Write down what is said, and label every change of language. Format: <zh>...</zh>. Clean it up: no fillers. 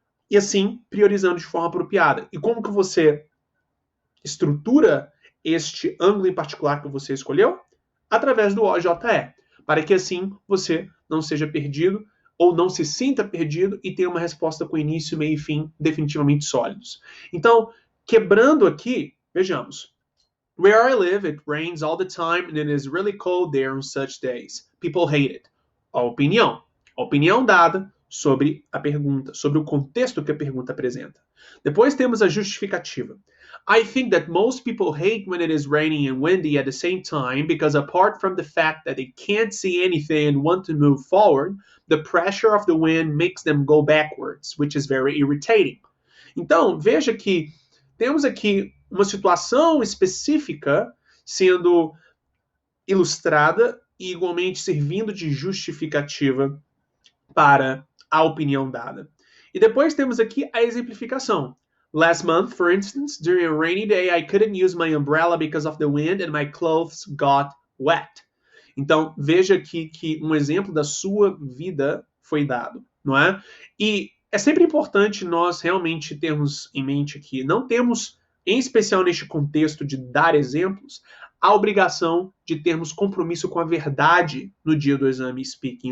<pt>E assim, priorizando de forma apropriada. E como que você estrutura este ângulo em particular que você escolheu? Através do OJE, para que assim você não seja perdido ou não se sinta perdido e tenha uma resposta com início, meio e fim definitivamente sólidos. Então, quebrando aqui, vejamos.</pt> <en>Where I live, it rains all the time and it is really cold there on such days. People hate it.</en> <pt>A opinião. A opinião dada sobre a pergunta, sobre o contexto que a pergunta apresenta. Depois temos a justificativa.</pt> <en>I think that most people hate when it is raining and windy at the same time because apart from the fact that they can't see anything and want to move forward, the pressure of the wind makes them go backwards, which is very irritating.</en> <pt>Então, veja que temos aqui uma situação específica sendo ilustrada e igualmente servindo de justificativa para a opinião dada. E depois temos aqui a exemplificação.</pt> <en>Last month, for instance, during a rainy day, I couldn't use my umbrella because of the wind and my clothes got wet.</en> <pt>Então, veja aqui que um exemplo da sua vida foi dado, não é? E é sempre importante nós realmente termos em mente que não temos, em especial neste contexto de dar exemplos, a obrigação de termos compromisso com a verdade no dia do exame speaking.</pt>